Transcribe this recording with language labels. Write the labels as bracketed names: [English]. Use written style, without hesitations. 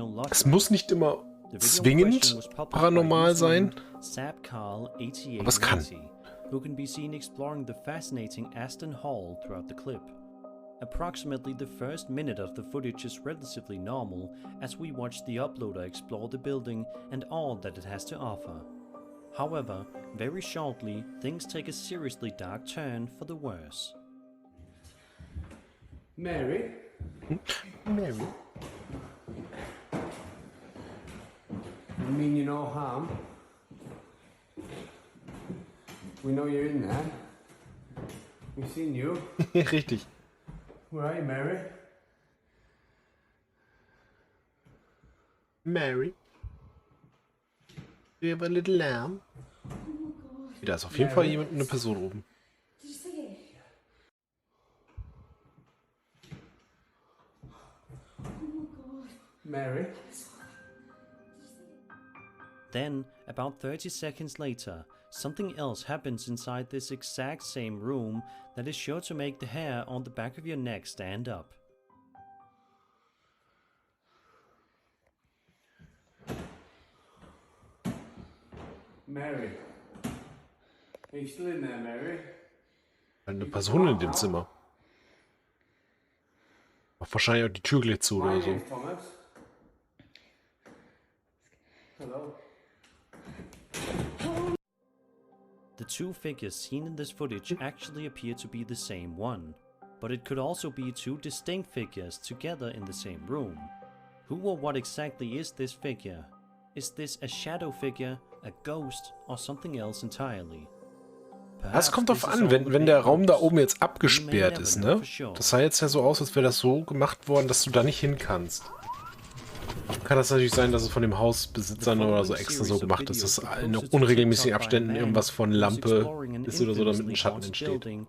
[German] Es muss nicht immer zwingend paranormal sein, aber es kann. [English] Who can be seen exploring the fascinating Aston Hall throughout the clip. Approximately the first minute of the footage is relatively normal as we watch the uploader explore the building and all that it has to offer. However, very shortly, things take a seriously dark turn for the worse. Mary? Mary? I mean you no harm. We know you're in there. We've seen you. [German] Richtig. [English] Where are you, Mary? Mary? Do you have a little lamb? [German] Da ist auf jeden Fall jemand, eine Person oben. [English] Mary? Then, about 30 seconds later, something else happens inside this exact same room that is sure to make the hair on the back of your neck stand up. Mary? Are you still in there, Mary? [German] Eine Person in dem Zimmer. Macht wahrscheinlich auch die Tür gleich zu oder so. [English] Thomas. Hello. The two figures seen in this footage actually appear to be the same one, but it could also be two distinct figures together in the same room. Who or what exactly is this figure? Is this a shadow figure, a ghost, or something else entirely? [German] Das kommt drauf an, wenn der Raum da oben jetzt abgesperrt ist, ne? Das sah jetzt ja so aus, als wäre das so gemacht worden, dass du da nicht hin kannst. Kann das natürlich sein, dass es von dem Hausbesitzern oder so extra so gemacht ist, dass in unregelmäßigen Abständen irgendwas von Lampe ist oder so, damit ein Schatten entsteht.